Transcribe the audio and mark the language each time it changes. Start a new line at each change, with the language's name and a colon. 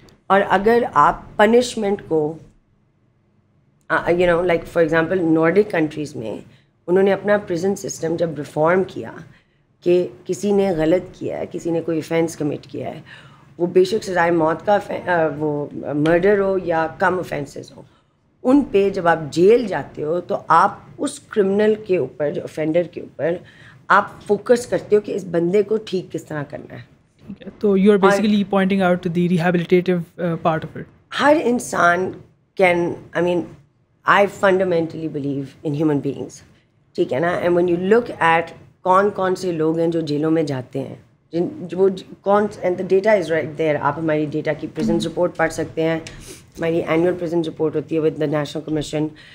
Urdu: اور اگر آپ پنشمنٹ کو
English: like for example
Urdu: نارڈک کنٹریز میں انہوں نے اپنا پریزن سسٹم جب ریفارم کیا کہ کسی نے غلط کیا ہے, کسی نے کوئی offense کمٹ کیا ہے, وہ بے شک سزائے موت کا وہ مرڈر ہو یا کم offenses ہو, ان پہ جب آپ جیل جاتے ہو تو آپ اس کرمنل کے اوپر, جو offender کے اوپر آپ فوکس کرتے ہو کہ اس بندے کو ٹھیک کس طرح کرنا ہے.
English: تو you are basically pointing out to the rehabilitative part of it.
Urdu: ہر انسان
English: can, I fundamentally believe in human beings,
Urdu: ٹھیک ہے نا.
English: and when you look at
Urdu: کون سے لوگ ہیں جو جیلوں میں جاتے ہیں,
English: And the data is right there.
Urdu: آپ ہماری ڈیٹا کی پریزن رپورٹ پڑھ سکتے ہیں. ہماری اینول پریزن رپورٹ ہوتی ہے
English: With the national commission.